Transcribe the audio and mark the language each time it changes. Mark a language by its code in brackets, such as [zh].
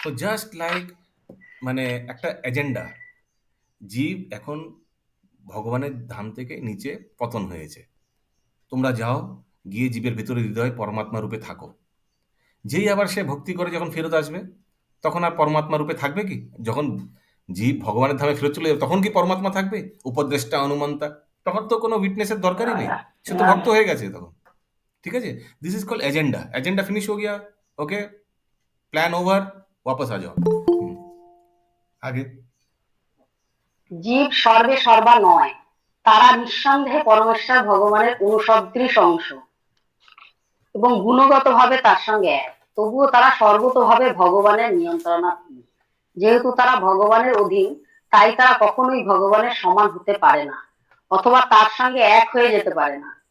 [bn] তো just like মানে একটা এজেন্ডা, জীব এখন ভগবানের ধাম থেকে নিচে পতন হয়েছে, তোমরা যাও গিয়ে জীবের ভেতরে হৃদয় পরমাত্মা রূপে থাকো। যেই আবার সে ভক্তি করে যখন ফেরত আসবে, তখন আর পরমাত্মা রূপে থাকবে কি? যখন জীব ভগবানের ধামে ফেরত চলে যাবে, তখন কি পরমাত্মা থাকবে? উপদেষ্টা, অনুমন্তা? তখন তো কোনো উইটনেসের দরকারই নেই, সে তো ভক্ত হয়ে গেছে তখন। ঠিক আছে, [en] This is call agenda. [hi] Agenda finish हो गया, ओके, प्लान ओवर, वापस आ जाओ। आगे। [bn] জীব সর্বে সর্বা নয়, তারা নিঃসন্দেহে পরমেশ্বর ভগবানের অনুসদৃশ অংশ এবং গুণগতভাবে তার সঙ্গে এক। তবুও তারা সর্বতোভাবে ভগবানের নিয়ন্ত্রণাধীন। যেহেতু তারা ভগবানের অধীন, তাই তারা কখনোই ভগবানের সমান হতে পারে না অথবা তার সঙ্গে এক হয়ে যেতে পারে না।